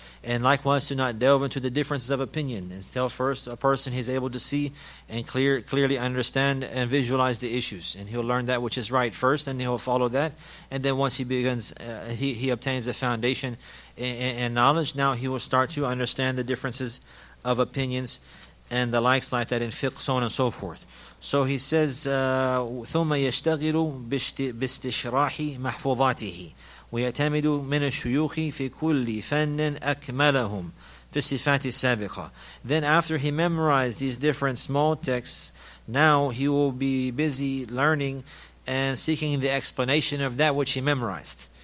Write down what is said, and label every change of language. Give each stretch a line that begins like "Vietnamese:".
English: And likewise to not delve into the differences of opinion until first a person is able to see and clearly understand and visualize the issues. And he'll learn that which is right first, and he'll follow that. And then once he begins, he obtains a foundation and knowledge, now he will start to understand the differences of opinions and the likes like that in fiqh, so on and so forth. So he says,
Arabic: ثُمَّ يَشْتَغِلُ بِاسْتِشْرَاحِ مَحْفُوظَاتِهِ ويعتمد من الشيوخ في كل فن أكملهم في الصفات السابقة.
English: Then after he memorized these different small texts, now he will be busy learning and seeking the explanation of that which he memorized.